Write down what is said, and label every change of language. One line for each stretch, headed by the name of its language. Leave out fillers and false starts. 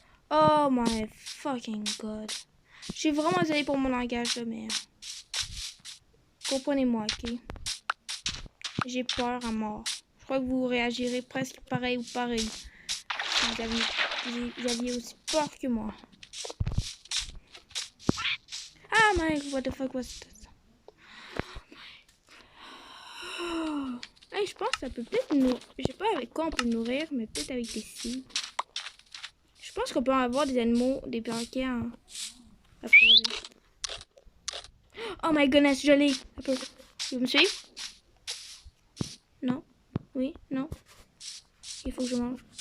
English: Oh my fucking god.
French: Je suis vraiment désolée pour mon langage, là, mais. Comprenez-moi, ok? J'ai peur à mort. Je crois que vous réagirez presque pareil ou pareil. Si vous aviez aussi peur que moi.
English: Ah, my, what the fuck was that? Oh.
French: Hey, je pense que ça peut peut-être nous... Je sais pas avec quoi on peut nourrir, mais peut-être avec des scies. Je pense qu'on peut avoir des animaux, des perroquets à fourrer.
English: Oh my goodness,
French: je l'ai. Vous me suivez? Non? Oui? Non? Il faut que je mange.